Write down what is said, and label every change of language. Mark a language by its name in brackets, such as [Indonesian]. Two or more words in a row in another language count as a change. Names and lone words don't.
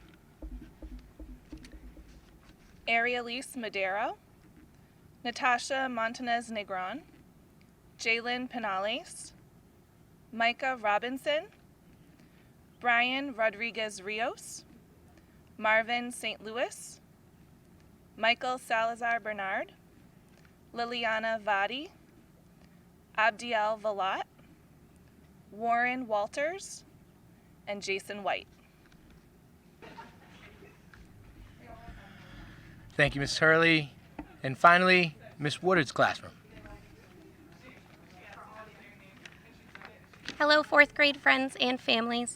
[English] Arielise Madero, Natasha Montanez Negron, Jalen Penales, Micah Robinson, Brian Rodriguez Rios, Marvin St. Louis, Michael Salazar Bernard, Liliana Vadi, Abdiel Valat, Warren Walters, and Jason White. Thank you, Ms. Hurley. And finally, Ms. Woodard's classroom. Hello, fourth grade friends and families.